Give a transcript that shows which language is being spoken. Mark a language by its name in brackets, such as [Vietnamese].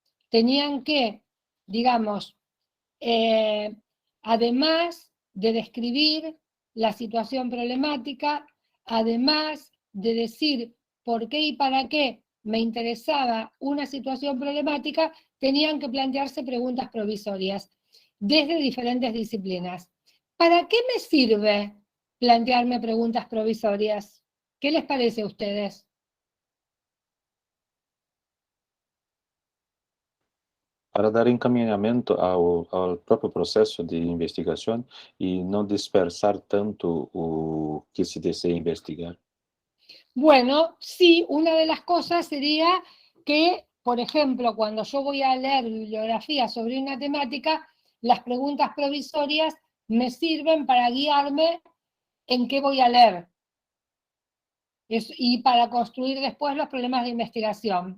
[Spanish] Tenían que, digamos, además de describir la situación problemática, además de decir por qué y para qué me interesaba una situación problemática, tenían que plantearse preguntas provisorias desde diferentes disciplinas. ¿Para qué me sirve plantearme preguntas provisorias? ¿Qué les parece a ustedes? [Portuguese] Para dar encaminhamento ao próprio processo de investigação e não dispersar tanto o que se deseja investigar. [Spanish] Bueno, sí, una de las cosas sería que, por ejemplo, cuando yo voy a leer bibliografía sobre una temática, las preguntas provisorias me sirven para guiarme en qué voy a leer y para construir después los problemas de investigación.